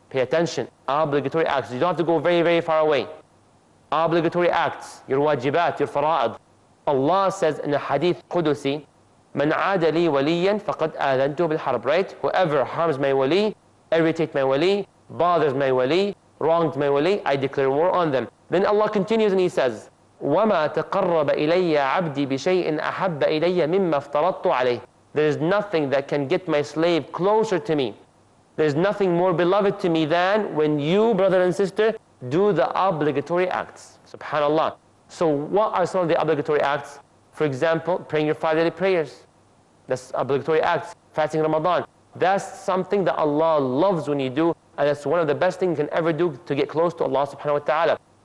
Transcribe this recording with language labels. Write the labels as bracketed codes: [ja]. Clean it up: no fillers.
[en] Pay attention, obligatory acts. You don't have to go very, very far away. Obligatory acts, your wajibat, your fara'id. Allah says in a hadith Qudusi, [ar] Man aada li waliyan faqad aadhantu bil harb, [en] right? Whoever harms my wali, irritates my wali, bothers my wali, wrongs my wali, I declare war on them. Then Allah continues and He says, [ar] وَمَا تَقَرَّبَ إِلَيَّ عَبْدِي بِشَيْءٍ أَحَبَّ إِلَيَّ مِمَّا افْتَرَضْتُ عَلَيْهِ. [en] There is nothing that can get my slave closer to me. There is nothing more beloved to me than when you, brother and sister, do the obligatory acts. Subhanallah. So what are some of the obligatory acts? For example, praying your 5 daily prayers. That's obligatory acts. Fasting Ramadan. That's something that Allah loves when you do, and that's one of the best things you can ever do to get close to Allah subhanahu wa ta'ala.